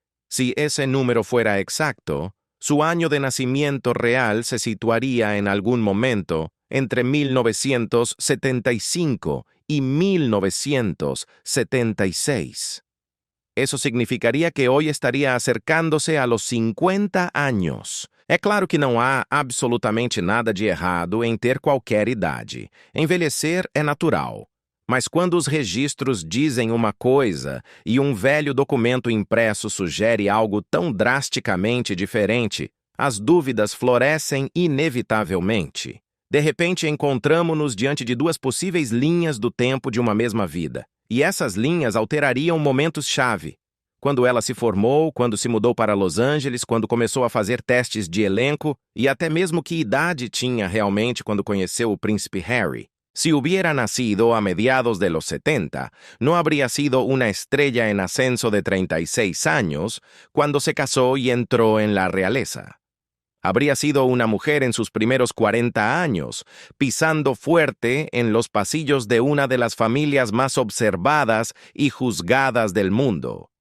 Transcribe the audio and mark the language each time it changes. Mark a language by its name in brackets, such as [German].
[Spanish] Si ese número fuera exacto, su año de nacimiento real se situaría en algún momento entre 1975 y 1976. Eso significaría que hoy estaría acercándose a los 50 años. [Portuguese] É claro que não há absolutamente nada de errado em ter qualquer idade. Envelhecer é natural. Mas quando os registros dizem uma coisa e um velho documento impresso sugere algo tão drasticamente diferente, as dúvidas florescem inevitavelmente. De repente, encontramos-nos diante de duas possíveis linhas do tempo de uma mesma vida. E essas linhas alterariam momentos-chave. Quando ela se formou, quando se mudou para Los Angeles, quando começou a fazer testes de elenco e até mesmo que idade tinha realmente quando conheceu o príncipe Harry. [Spanish] Si hubiera nacido a mediados de los 70, no habría sido una estrella en ascenso de 36 años cuando se casó y entró en la realeza. Habría sido una mujer en sus primeros 40 años, pisando fuerte en los pasillos de una de las familias más observadas y juzgadas del mundo.